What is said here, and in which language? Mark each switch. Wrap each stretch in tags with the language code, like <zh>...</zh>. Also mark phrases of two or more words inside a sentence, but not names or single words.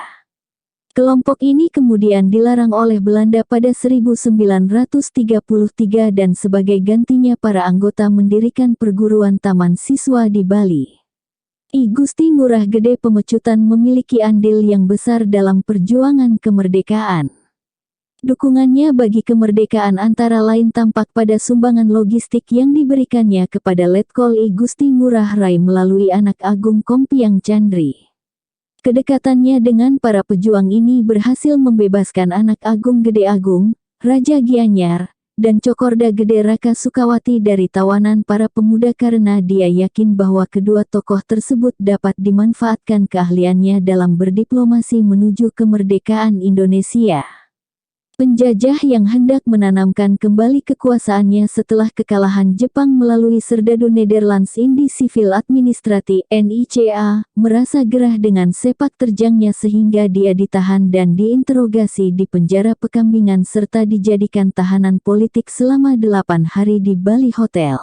<id>Kelompok ini kemudian dilarang oleh Belanda pada 1933 dan sebagai gantinya para anggota mendirikan perguruan taman siswa di Bali. I Gusti Ngurah Gede Pemecutan memiliki andil yang besar dalam perjuangan kemerdekaan. Dukungannya bagi kemerdekaan antara lain tampak pada sumbangan logistik yang diberikannya kepada Letkol I Gusti Ngurah Rai melalui anak Agung Kompiang Chandri. Kedekatannya dengan para pejuang ini berhasil membebaskan anak Agung Gede Agung, Raja Gianyar, dan Cokorda Gede Raka Sukawati dari tawanan para pemuda karena dia yakin bahwa kedua tokoh tersebut dapat dimanfaatkan keahliannya dalam berdiplomasi menuju kemerdekaan Indonesia. Penjajah yang hendak menanamkan kembali kekuasaannya setelah kekalahan Jepang melalui Serdadu Nederlands Indie Civil Administratie (NICA), merasa gerah dengan sepak terjangnya sehingga dia ditahan dan diinterogasi di penjara Pekambingan serta dijadikan tahanan politik selama 8 hari di Bali Hotel.</id>